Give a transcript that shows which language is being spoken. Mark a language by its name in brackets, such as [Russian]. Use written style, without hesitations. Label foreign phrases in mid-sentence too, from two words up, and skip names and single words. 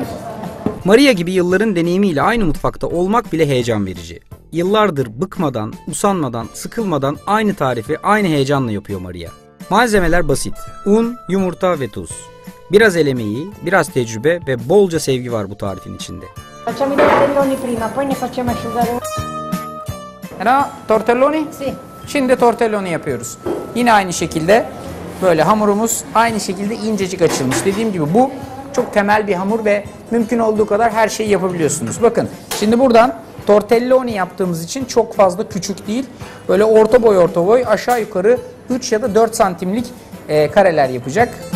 [Turkish] Maria gibi yılların deneyimiyle aynı mutfakta olmak bile heyecan verici. Yıllardır bıkmadan, usanmadan, sıkılmadan aynı tarifi aynı heyecanla yapıyor Maria. Malzemeler basit. Un, yumurta ve tuz. Biraz el emeği, biraz tecrübe ve bolca sevgi var bu tarifin içinde. [Italian] Facciamo i tortelloni prima, poi ne facciamo asciugare. Tortelloni? Sì. [Turkish] Şimdi tortelloni yapıyoruz. Yine aynı şekilde böyle hamurumuz aynı şekilde incecik açılmış. Dediğim gibi bu çok temel bir hamur ve mümkün olduğu kadar her şeyi yapabiliyorsunuz. Bakın şimdi buradan tortelloni yaptığımız için çok fazla küçük değil. Böyle orta boy aşağı yukarı 3 ya da 4 santimlik kareler yapacak.